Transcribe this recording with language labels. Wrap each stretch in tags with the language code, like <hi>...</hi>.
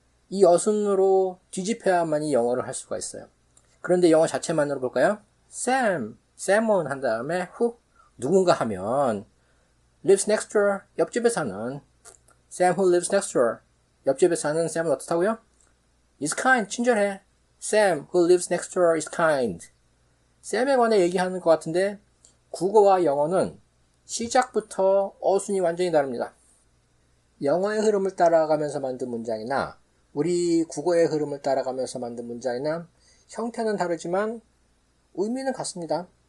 <ko>이 어순으로 뒤집혀야만이 영어를 할 수가 있어요. 그런데 영어 자체만으로 볼까요? 쌤은 한 다음에 who 누군가 하면</ko> <en>lives next door</en> <ko>옆집에 사는</ko> <en>Sam who lives next door</en> <ko>옆집에 사는 쌤은 어떻다고요?</ko> <en>is kind</en> <ko>친절해.</ko> <en>Sam who lives next door is kind.</en> <ko>쌤에 관해 얘기하는 것 같은데 국어와 영어는 시작부터 어순이 완전히 다릅니다. 영어의 흐름을 따라가면서 만든 문장이나 우리 국어의 흐름을 따라가면서 만든 문장이나 형태는 다르지만 의미는 같습니다.</ko>